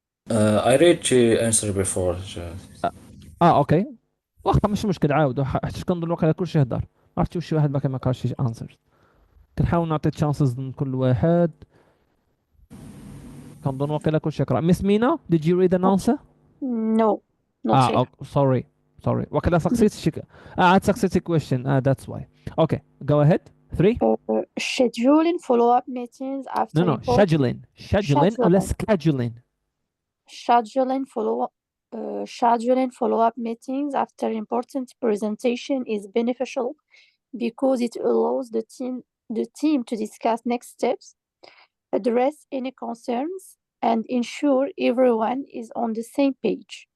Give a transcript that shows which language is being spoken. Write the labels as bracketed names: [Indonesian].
[English] I read the answer before. [Arabic] اوكي واخا مش مشكل عاودوا حيت كنظن واقيلا كلشي هضر، ما عرفتش واش شي واحد باقي ما قراش شي انسرز. كنحاول نعطي تشانسز لكل واحد. كنظن واقيلا كلشي قرا. [English] Miss Mina, did you read an answer? No, not yet. Sorry. [Arabic] واقيلا سقسيت شي عاد سقسيتي question. [English] That's why. Okay, go ahead. 3. Scheduling follow-up meetings after No, important scheduling [Arabic] ولا [English] scheduling. scheduling. Scheduling follow-up meetings after important presentation is beneficial because it allows the team to discuss next steps, address any concerns, and ensure everyone is on the same page.